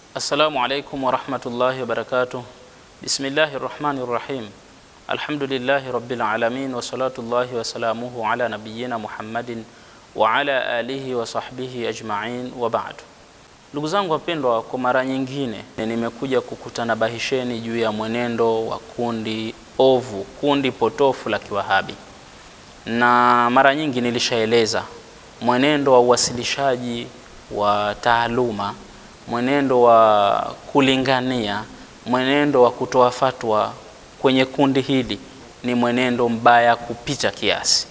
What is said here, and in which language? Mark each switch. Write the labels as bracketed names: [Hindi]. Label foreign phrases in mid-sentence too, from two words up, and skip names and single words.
[Arabic] السلام عليكم ورحمة الله وبركاته. بسم الله الرحمن الرحيم. الحمد لله رب العالمين وصلاة الله وسلامه على نبينا محمد وعلى آله وصحبه أجمعين وبعد. [Swahili] Ndugu zangu wapendwa, kwa mara nyingine nimekuja kukutanabahisheni juu ya mwenendo wa kundi ovu, kundi potofu la Kiwahabi. Na mara nyingi nilishaeleza mwenendo wa uwasilishaji wa taaluma, mwenendo wa kulingania, mwenendo wa kutoa fatwa kwenye kundi hili ni mwenendo mbaya kupita kiasi.